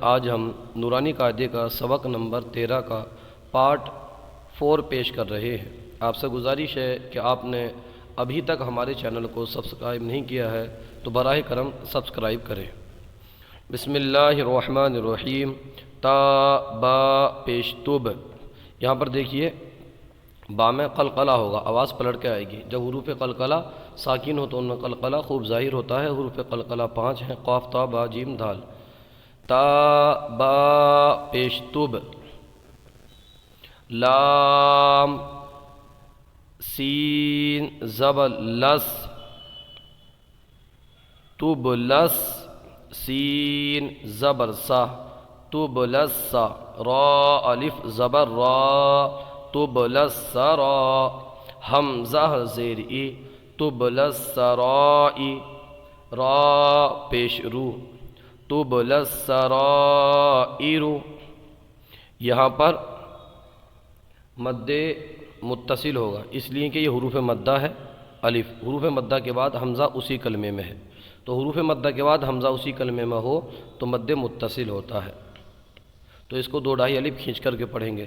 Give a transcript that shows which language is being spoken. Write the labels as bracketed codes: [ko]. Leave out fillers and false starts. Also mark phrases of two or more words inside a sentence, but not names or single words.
[ur] آج ہم نورانی قاعدے کا سبق نمبر 13 کا پارٹ 4 پیش کر رہے ہیں۔ آپ سے گزارش ہے کہ آپ نے ابھی تک ہمارے چینل کو سبسکرائب نہیں کیا ہے تو براہ کرم سبسکرائب کریں۔ [ar] بسم اللہ الرحمن الرحیم۔ [ur] تا با پیش تب، یہاں پر دیکھیے با میں قلقلہ ہوگا، آواز پلٹ کے آئے گی۔ جب حروف قلقلہ ساکن ہو تو ان میں قلقلہ خوب ظاہر ہوتا ہے۔ حروف قلقلہ 5 ہیں، قاف تا با جیم دال۔ تا با پیش تب، لام سین زبر لس، تب لس، سین زبر سا، تبلس، را الف زبر را، تبلس را، حمزہ زیر ای، تبلس رائی، را پیش رو، تبلس رائرو۔ یہاں پر مد متصل ہوگا اس لیے کہ یہ حروف مدہ ہے۔ الف حروف مدہ کے بعد حمزہ اسی کلمے میں ہے، تو حروف مدہ کے بعد حمزہ اسی کلمے میں ہو تو مد متصل ہوتا ہے۔ تو اس کو 2 ڈھائی الف کھینچ کر کے پڑھیں گے۔